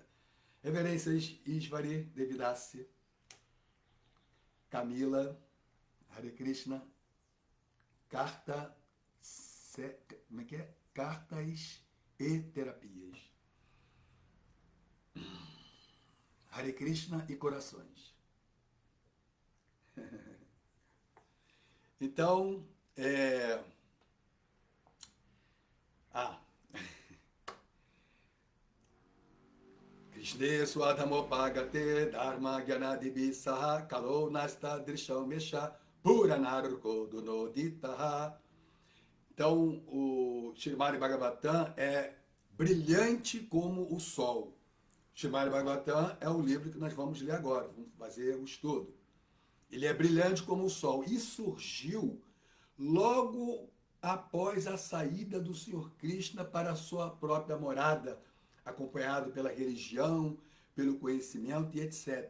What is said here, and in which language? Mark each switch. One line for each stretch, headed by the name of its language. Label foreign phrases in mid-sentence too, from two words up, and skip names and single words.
Portuguese: Reverências Ishvari, Devidasi, Camila,
Sanskrit: Hare Krishna,
Portuguese: Cartas e Terapias.
Sanskrit: Hare Krishna
Portuguese: e Corações. Então,
Sanskrit: Krishne Swadhamopagate Dharma Gyanadibi Saha Kalo Nasta Drisham Mesha Puranarko Dunoditaha.
Portuguese: Então, o Srimad Bhagavatam é brilhante como o sol. Srimad Bhagavatam é o livro que nós vamos ler agora, vamos fazer o estudo. Ele é brilhante como o sol e surgiu logo após a saída do Senhor Krishna para a sua própria morada, acompanhado pela religião, pelo conhecimento e etc.